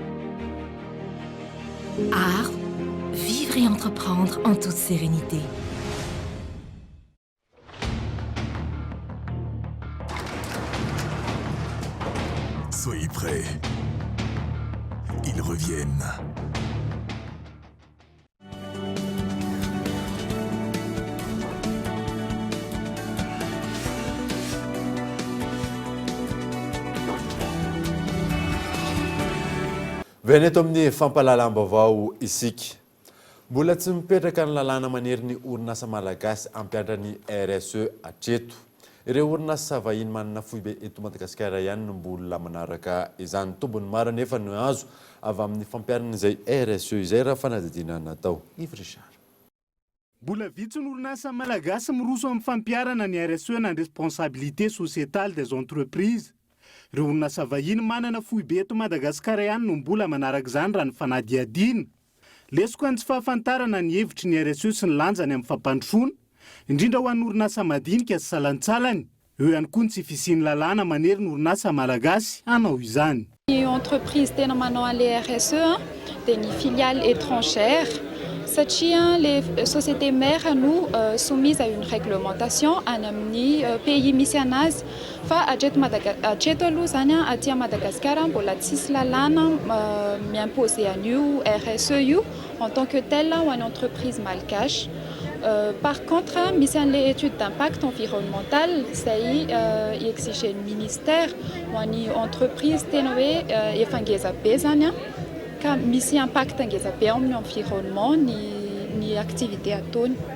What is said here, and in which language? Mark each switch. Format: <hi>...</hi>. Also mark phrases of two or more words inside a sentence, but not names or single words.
<fr>Art, vivre et entreprendre en toute sérénité. Soyez prêts. Ils reviennent.</fr> <mg>Veneto amin'ny fampalalam-baovao isika. Mbola tsy mipetraka ny lalàna manery ny orinasa malagasy ampianatra ny RSE hatreto. Ireo orinasa vahiny manana foibe eto Madagasikara ihany no mbola manaraka izany tombony maro nefa no azo avy amin'ny fampiarana izay RSE izay raha fanadidina natao. Yves Richard. Mbola vitsy ny orinasa malagasy miroso amin'ny fampiarana ny RSE na</mg> <fr>responsabilité sociétale des entreprises.</fr> <mg>Ireo orinasa vahiny manana foibe eto Madagasikara ihany no mbola manaraka izany raha ny fanadihadina. Lesoko ny tsy fahafantarana ny hevitry ny RSE sy ny lanjany amin'ny fampandrosoana, indrindra ho an'ny orinasa madinika sy salantsalany. Eo ihany koa ny tsy fisiany lalàna manery ny orinasa malagasy hanao izany. Ny entreprise tena manao an'le RSE dia ny</mg> <fr>filiale étrangère</fr> <mg>satria</mg> <fr>les sociétés mères nous soumises à une réglementation</fr> <mg>any amin'ny pays misy anazy fa hatreto aloha zany aty Madagasikara mbola tsisy lalàna miimposer an'io RSE io</mg> <fr>en tant que tel</fr> <mg>ho an'ny</mg> <fr>entreprise malgache. Par contre,</fr> <mg>misy an'le</mg> <fr>étude d'impact environnemental</fr> <mg>izay exige ny ministère ho an'ny entreprise tena hoe efa ngeza be zany ka misy impact ngeza be amin'ny environnement ny activité ataony.</mg>